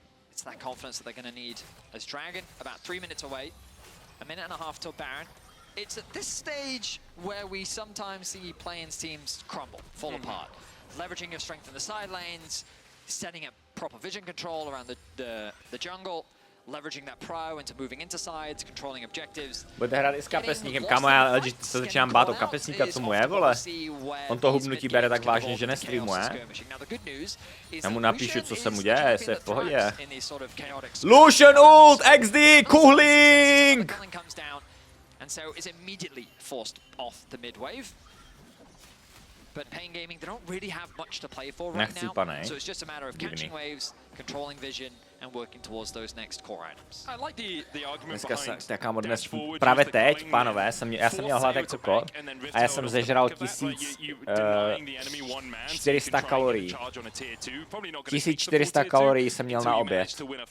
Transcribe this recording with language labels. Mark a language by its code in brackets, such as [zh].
[en] It's that confidence that they're going to need. As Dragon, about 3 minutes away, a minute and a half till Baron. It's at this stage where we sometimes see playins teams crumble, fall apart. Leveraging your strength in the side lanes, setting up proper vision control around the jungle, leveraging that pro into moving into sides, controlling objectives. [cs] Budete hrát i s kapesníkem, kamo, já se začínám bát o kapesníka, co mu je, vole. On to hubnutí bere tak vážně, že nestreamuje. Já mu napíšu, co se mu děje, jestli je v pohodě. Lucian ult, XD, Cooling! [en] And so is immediately forced off the mid wave. But Pain Gaming, they don't really have much to play for right now. So it's just a matter of catching waves, controlling vision, and working towards those next core items. I like the argument [cs] Dneska, kámo, dnes právě teď, pánové, já jsem měl hlad jak cokoliv a já jsem zežral 1400 kalorií. 1400 kalorií jsem měl na oběd.